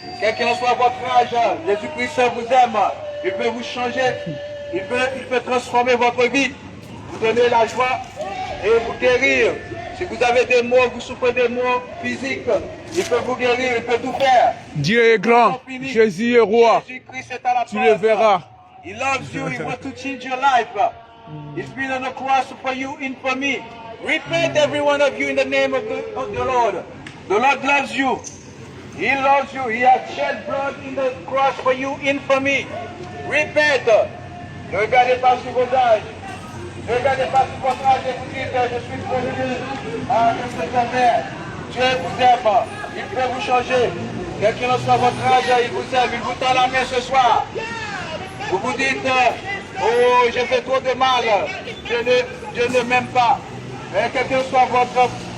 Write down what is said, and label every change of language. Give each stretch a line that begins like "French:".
French: Quel qu'en soit votre âge, Jésus-Christ vous aime. Il peut vous changer. Il peut transformer votre vie. Vous donner la joie et vous guérir. Si vous avez des maux, vous souffrez des maux physiques, il peut vous guérir, il peut tout faire. Dieu est grand, Jésus est roi, tu le verras.
English: He loves you, he wants to change your life. He's been on the cross for you and for me. Repent, every one of you, in the name of the Lord. The Lord loves you. He loves you. He has shed blood in the cross for you and for me. Repent.
French: Ne regardez pas sur vos âges. Ne regardez pas sur votre âge et vous dites: je suis prévenu. Ah, je sais jamais. Dieu vous aime. Il peut vous changer. Quel qu'il en soit votre âge, il vous aime. Il vous tend la main ce soir. Vous vous dites: oh, j'ai fait trop de mal. Dieu ne m'aime pas. Mais quel que soit votre